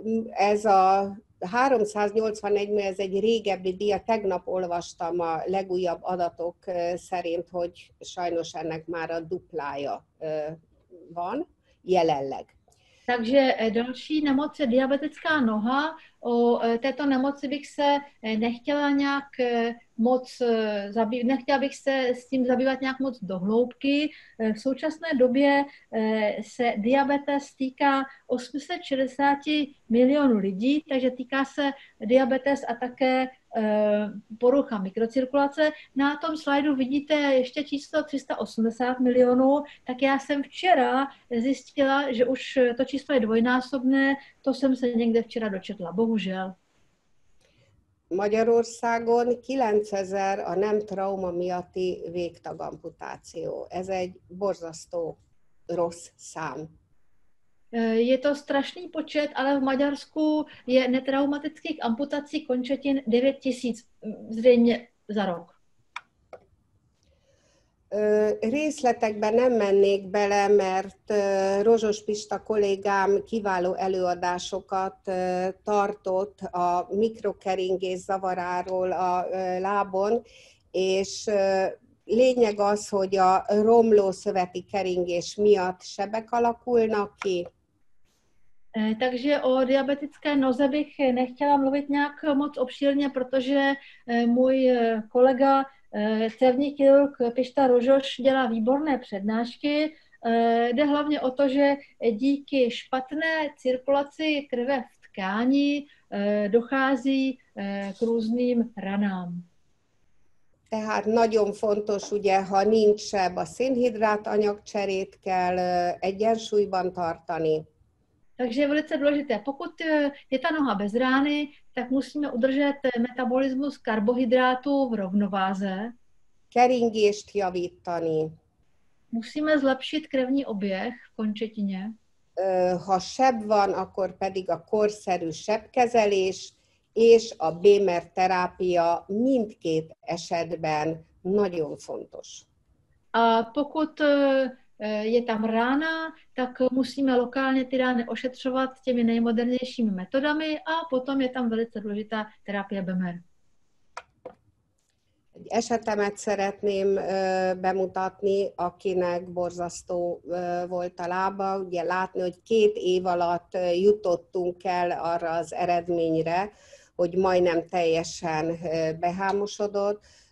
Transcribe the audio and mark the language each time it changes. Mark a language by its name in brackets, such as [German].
[Hungarian] Ez a 381 millió, ez egy régebbi dia, tegnap olvastam a legújabb adatok szerint, hogy sajnos ennek már a duplája van jelenleg. [Czech] Takže další nemoc je diabetická noha. O této nemoci bych se nechtěla nějak moc nechtěla bych se s tím zabývat nějak moc do hloubky. V současné době se diabetes týká 860 milionů lidí, takže týká se diabetes a také porucha mikrocirkulace. Na tom slajdu vidíte ještě číslo 380 milionů, tak já jsem včera zjistila, že už to číslo je dvojnásobné, to jsem se někde včera dočetla, bohužel. [Hungarian] Magyarországon 9000 a nem trauma miatti végtagamputáció. Ez egy borzasztó rossz szám. [Czech] Je to strašný počet, ale v Maďarsku je netraumatických amputací končetin 9000 zřejmě za rok. [Hungarian] Részletekben nem mennék bele, mert Rozsos Pista kollégám kiváló előadásokat tartott a mikrokeringés zavaráról a lábon, és lényeg az, hogy a romló szöveti keringés miatt sebek alakulnak ki. [Czech] Takže o diabetické noze bych nechtěla mluvit nějak moc obšírně, protože můj kolega cévní chirurg Pišta Rožoš dělá výborné přednášky. Jde hlavně o to, že díky špatné cirkulaci krve v tkání dochází k různým ranám. [Hungarian] Tehát nagyon fontos, ugye, ha nincs seb, a szénhidrát anyagcserét kell egyensúlyban tartani. [Czech] Takže je velice důležité. Pokud je ta noha bez rány, tak musíme udržet metabolismus karbohydrátů v rovnováze. [Hungarian] Keringést javítani. [Czech] Musíme zlepšit krevní oběh v končetině. [Hungarian] Ha seb van, akkor pedig a korszerű sebkezelés és a Bémer terápia mindkét esetben nagyon fontos. [Czech] A pokud je tam rána, tak musíme lokálně ty rány ošetřovat těmi nejmodernějšími metodami a potom je tam velice důležitá terapie Bémer. [Hungarian] Egy esetemet szeretném bemutatni, akinek borzasztó volt a lába. Ugye látni, hogy 2 év alatt jutottunk el arra az eredményre, hogy majdnem teljesen behámosodott.